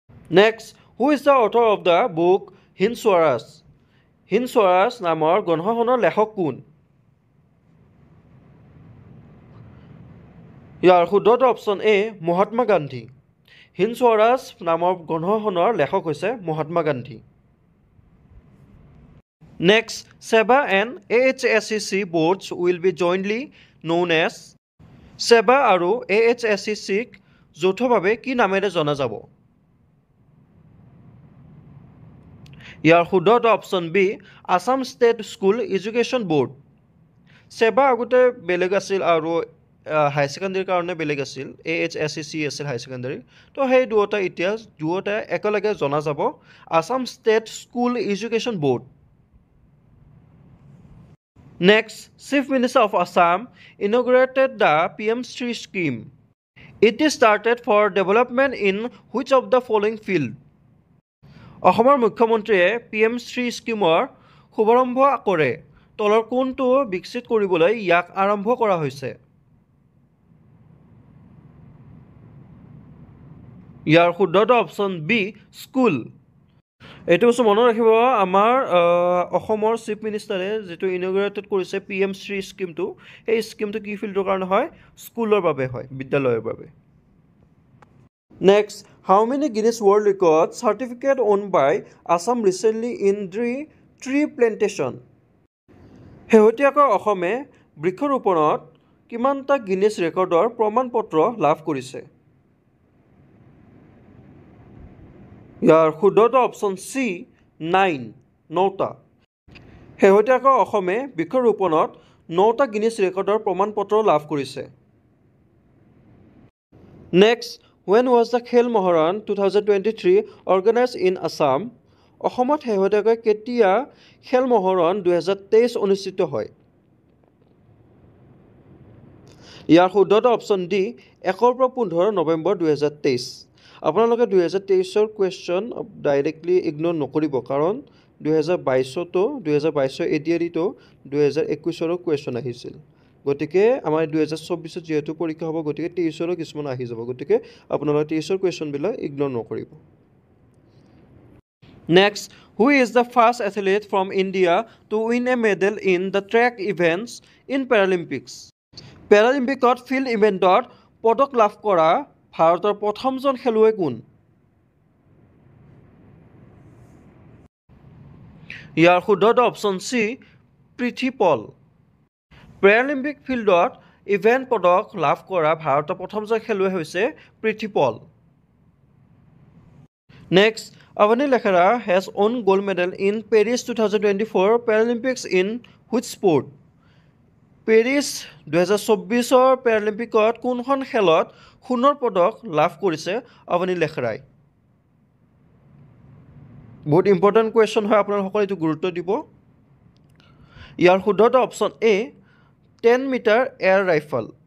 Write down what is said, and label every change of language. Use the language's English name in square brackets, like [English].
[English] Next, who is the author of the book Hind Swaraj? [Assamese] Hind Swaraj নামৰ গ্ৰন্থখনৰ লেখক কোন? ইয়াৰ শুদ্ধটো অপশ্যন এ, মহাত্মা গান্ধী। হিন্দ স্বৰাজ নামৰ গ্ৰন্থখনৰ লেখক হৈছে Mahatma Gandhi. [English] Next, SEBA and AHSCC boards will be jointly known as? [Assamese] SEBA আৰু AHSCC-ক যৌথভাৱে কি নামেৰে জনা যাব? ইয়াৰ শুদ্ধটো option B, Assam state school education board. SEBA আগতে বেলেগ আছিল আৰু হাই ছেকেণ্ডেৰীৰ কাৰণে বেলেগ আছিল, AHSCC আছিল হাই ছেকেণ্ডেৰী। তো সেই দুয়োটা একেলগে জনা যাব Assam state school education board. [English] Next, chief minister of Assam inaugurated the PM Shri scheme. It is started for development in which of the following field? [Assamese] অসমৰ মুখ্যমন্ত্ৰীয়ে PM Shri স্কিমৰ শুভাৰম্ভ কৰে। তলৰ কোনটো বিকশিত কৰিবলৈ ইয়াক আৰম্ভ কৰা হৈছে? ইয়াৰ শুদ্ধটো অপশ্যন বি, স্কুল। এইটো বস্তু মনত ৰাখিব, আমাৰ অসমৰ চিফ মিনিষ্টাৰে যিটো ইনগ্ৰেটেড কৰিছে PM Shri স্কিমটো, এই স্কিমটো কি ফিল্ডৰ কাৰণে হয়? স্কুলৰ বাবে হয়, বিদ্যালয়ৰ বাবে। [English] Next, how many Guinness world record certificate won by Assam recently in tree plantation? [Assamese] শেহতীয়াকৈ অসমে বৃক্ষৰোপণত কিমানটা গিনিছ ৰেকৰ্ডৰ প্ৰমাণপত্ৰ লাভ কৰিছে? ইয়াৰ শুদ্ধটো অপশ্যন চি, 9টা। শেহতীয়াকৈ অসমে বৃক্ষৰোপণত 9টা গিনিছ ৰেকৰ্ডৰ প্ৰমাণপত্ৰ লাভ কৰিছে। [English] Next, when was the Khel Maharan 2023 organized in Assam? [Assamese] অসমত শেহতীয়াকৈ কেতিয়া খেল মহাৰণ 2023 অনুষ্ঠিত হয়? ইয়াৰ শুদ্ধটো অপশ্যন ডি, 1 পৰা 15 নৱেম্বৰ 2023। আপোনালোকে 2023ৰ কুৱেশ্যন ডাইৰেক্টলি ইগন'ৰ নকৰিব, কাৰণ 2022 এডিআৰিটো 2021ৰো কুৱেশ্যন আহিছিল। গতিকে আমাৰ 2024 যিহেতু পৰীক্ষা হ'ব, গতিকে 23ৰো কিছুমান আহি যাব, গতিকে আপোনালোকে 23ৰ কুৱেশ্যনবিলাক ইগন'ৰ নকৰিব। [English] Next, who is the first athlete from India to win a medal in the track events in Paralympics? [Assamese] পেৰালিম্পিকত field ইভেণ্টত পদক লাভ কৰা ভাৰতৰ প্ৰথমজন খেলুৱৈ কোন? ইয়াৰ শুদ্ধটো অপশ্যন চি, প্ৰীতি পল। পেৰালিম্পিক ফিল্ডত ইভেণ্ট পদক লাভ কৰা ভাৰতৰ প্ৰথমজন খেলুৱৈ হৈছে প্ৰীতি পল। [English] Next, Avani Lekhara has won gold medal in Paris 2024 Paralympics in which sport? [Assamese] Paris 2024 পেৰালিম্পিকত কোনখন খেলত সোণৰ পদক লাভ কৰিছে আৱানী লেখৰাই? বহুত ইম্পৰ্টেণ্ট কুৱেশ্যন হয়, আপোনালোকে এইটো গুৰুত্ব দিব। ইয়াৰ শুদ্ধটো option A, 10 metre air rifle.